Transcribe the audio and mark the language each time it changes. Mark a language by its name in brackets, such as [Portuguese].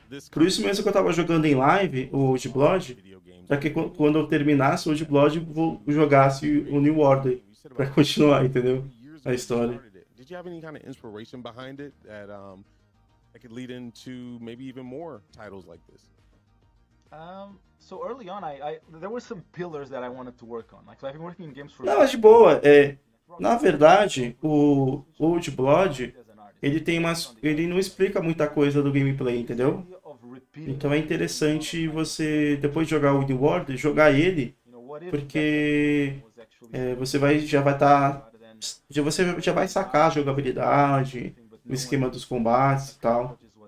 [Portuguese] Por isso mesmo que eu tava jogando em live o Old Blood, para que quando eu terminasse o Old Blood eu jogasse o New Order para continuar, entendeu? A história. [English] Did you have any kind of inspiration behind it that could lead into maybe even more titles like this? So early on, there were some pillars that I wanted to work on. Like, so I've been working in games for. [Portuguese] Não, mas de boa. Na verdade, o Old Blood ele não explica muita coisa do gameplay, entendeu? Então é interessante você depois de jogar o New Order, jogar ele, porque você já vai estar você já vai sacar a jogabilidade, o esquema dos combates e tal.